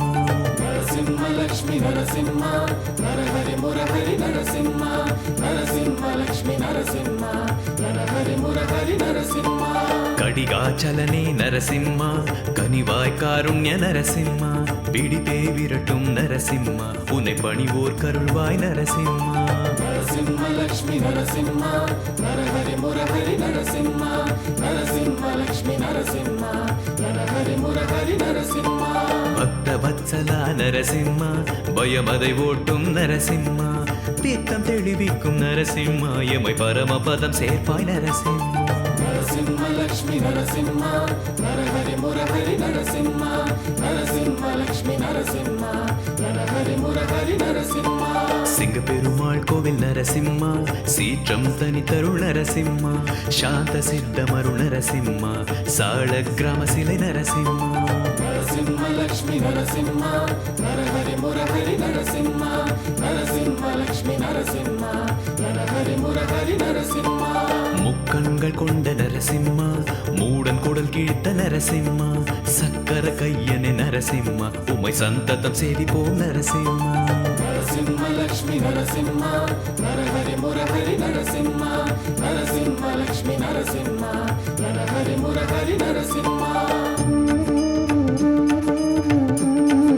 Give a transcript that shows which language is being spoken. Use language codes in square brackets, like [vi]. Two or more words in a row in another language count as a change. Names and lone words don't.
[te] నరసింహ లక్ష్మి నరసింహ నరహరి మురహరి నరసింహ నరసింహ లక్ష్మి నరసింహ నరహరి మురహరి నరసింహ [ta] கடிகாச்சலனே நரசிம்மா கனிவாய் காருண்ய நரசிம்மா பிடிப்பே விரட்டும் நரசிம்மா உன்னை பணிவோர் கருள்வாய் நரசிம்மா [te] నరసింహ లక్ష్మి నరసింహ నరహరి మురహరి నరసింహ నరసింహ లక్ష్మి నరసింహ నరహరి మురహరి నరసింహ [ta] பக்த வத்சலா நரசிம்மா பயமதை ஓட்டும் நரசிம்மா தீர்த்தம் தெளிவிக்கும் நரசிம்மா எமை பரமபதம் சேர்ப்பாய் நரசிம்மா [te] నరసింహ లక్ష్మి నరసింహ నరహరి మురహరి నరసింహ నరసింహ లక్ష్మి నరసింహ నరహరి మురహరి నరసింహ [ta] சிங்க பெருமாள் கோவில் நரசிம்மா சீற்றம் தனித்தருள் நரசிம்மா சாந்த சித்தமருள் நரசிம்மா சாள கிராம சிலை நரசிம்மா [te] నరసింహ లక్ష్మి నరసింహ నరహరి మురహరి నరసింహ నరసింహ లక్ష్మి నరసింహ నరహరి మురహరి నరసింహ [ta] முக்கண்கள் கொண்ட நரசிம்மா மூடன் குடல் கிழித்த நரசிம்மா சக்கர கையனே நரசிம்மா உமை சந்ததம் சேவிப்போம் நரசிம்மா [te] నరసింహ లక్ష్మి నరసింహ నరహరి మురహరి నరసింహ నరసింహ లక్ష్మి నరసింహ నరహరి మురహరి నరసింహ